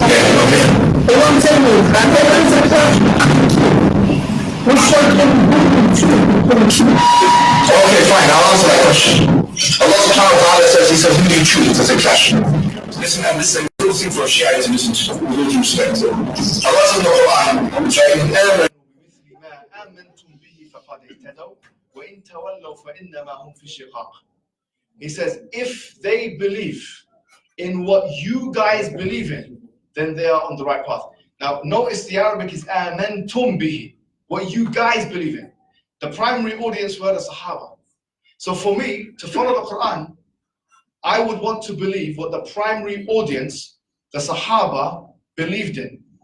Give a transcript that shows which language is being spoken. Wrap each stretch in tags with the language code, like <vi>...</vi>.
<en>Yeah, okay. What I'm saying is, okay, fine, I'll answer that question. Allah subhanahu wa ta'ala says, he says, who do you choose as a clash? Listen, and listen, real thing for a Shia to listen to, with all due respect. Allah says in the Quran,</en> <ar>فَإِنْ آمَنُوا بِمِثْلِ مَا آمَنْتُمْ بِهِ فَقَدْ اهْتَدَوْا وَإِنْ تَوَلَّوْا فَإِنَّمَا هُمْ فِي شِقَاقٍ.</ar> <en>He says, if they believe in what you guys believe in, then they are on the right path. Now, notice the Arabic is</en> <ar>آمَنْتُمْ بِهِ,</ar> <en>what you guys believe in. The primary audience were the Sahaba. So for me, to follow the Quran, I would want to believe what the primary audience, the Sahaba, believed in.</en>